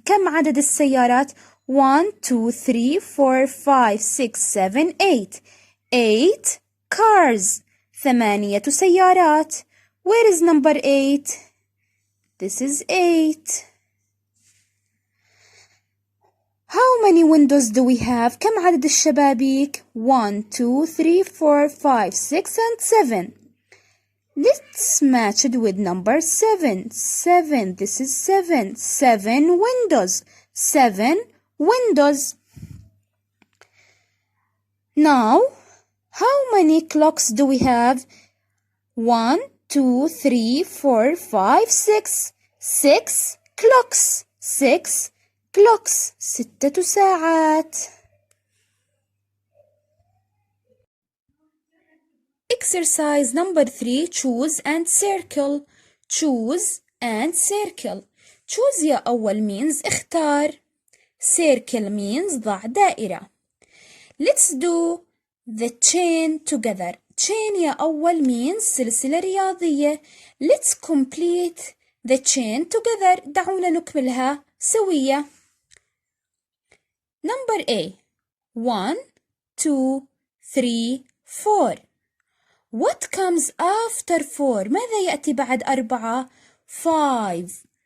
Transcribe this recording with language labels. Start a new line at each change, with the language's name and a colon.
Arabic: كم عدد السيارات؟
English: 1, 2, 3, 4, 5, 6, 7, 8. 8 cars. 8
Arabic: سيارات.
English: Where is number 8? This is 8. How many windows do we have?
Arabic: كم عدد الشبابيك؟
English: 1, 2, 3, 4, 5, 6, and 7. Let's match it with number 7. 7. This is 7. 7 windows. 7 windows. Now, how many clocks do we have? 1, 2, 3, 4, 5, 6. 6 clocks. 6 clocks.
Arabic: 6 ساعات.
English: Exercise number 3. Choose and circle. Choose and circle. Choose
Arabic: يا أول
English: means
Arabic: اختار.
English: Circle means
Arabic: ضع دائرة.
English: Let's do the chain together. Chain
Arabic: يا أول
English: means
Arabic: سلسلة رياضية.
English: Let's complete the chain together.
Arabic: دعونا نكملها سوية. Number A.
English: 1, 2, 3, 4. What comes after 4?
Arabic: ماذا يأتي بعد 4؟
English: 5.